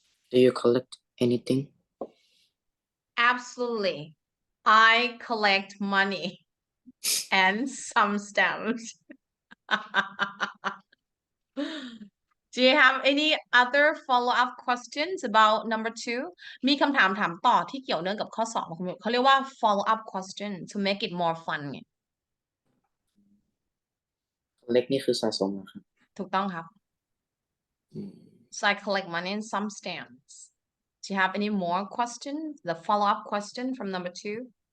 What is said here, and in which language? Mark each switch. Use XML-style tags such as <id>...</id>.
<en>Do you collect anything? Absolutely. I collect money and some stamps. Do you have any other follow-up questions about number 2?</en> <th>มีคำถามถามต่อที่เกี่ยวเนื่องกับข้อ 2ของคุณเขาเรียกว่า</th> <en>follow-up question to make it more fun</en> <th>ไง collect นี่คือสะสมเหรอครับ ถูกต้องครับ</th> <en>So I collect money and some stamps. Do you have any more questions? The follow-up question from number 2?</en>